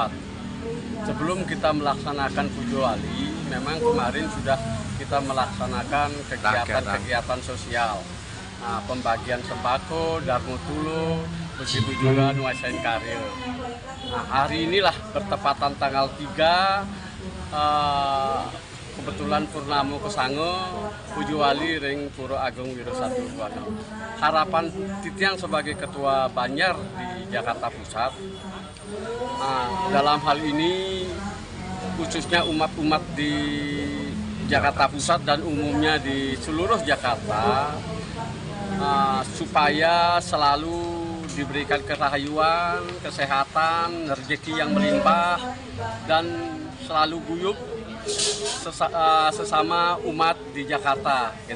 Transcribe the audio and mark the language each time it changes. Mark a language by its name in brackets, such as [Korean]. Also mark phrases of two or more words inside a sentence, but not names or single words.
[Indonesian] Sebelum kita melaksanakan Puja Wali, memang kemarin sudah kita melaksanakan kegiatan sosial. Pembagian sembako, Dharma Tula, begitu juga nuasin karya. Hari inilah bertepatan tanggal 3, kebetulan Purnama Kesanga, Puja Wali ring Pura Agung Wirasatya Buana. Harapan Titiang sebagai Ketua Banjar di Jakarta Pusat, dalam hal ini khususnya umat-umat di Jakarta Pusat dan umumnya di seluruh Jakarta, supaya selalu diberikan kerahayuan, kesehatan, rezeki yang melimpah, dan selalu guyup sesama umat di Jakarta.